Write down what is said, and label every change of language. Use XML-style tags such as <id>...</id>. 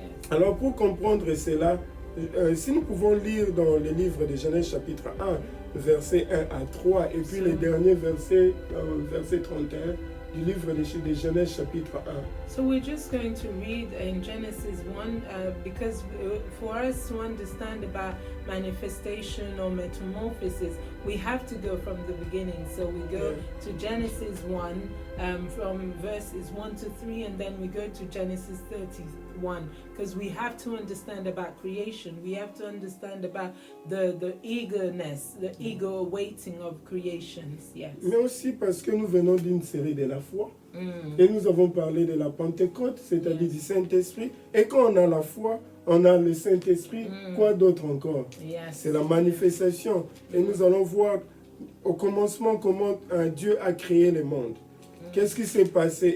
<fr>Alors pour comprendre cela, si nous pouvons lire dans le livre de Genèse chapitre 1, versets 1 à 3, et puis les derniers versets, verset 31 du livre de Genèse chapitre 1.</fr> <en>So we're just going to read in Genesis 1 because for us to understand about manifestation or metamorphosis, we have to go from the beginning. So we go to Genesis 1 from verses 1 to 3, and then we go to Genesis 31 because we have to understand about creation. We have to understand about the eagerness, the eager waiting of creations. Yes.</en> <fr>Mais aussi parce que nous venons d'une série de la foi. Et nous avons parlé de la Pentecôte, c'est-à-dire du Saint-Esprit. Et quand on a la foi, on a le Saint-Esprit. Quoi d'autre encore? C'est la manifestation. Et nous allons voir au commencement comment Dieu a créé le monde. Qu'est-ce qui s'est passé?</fr>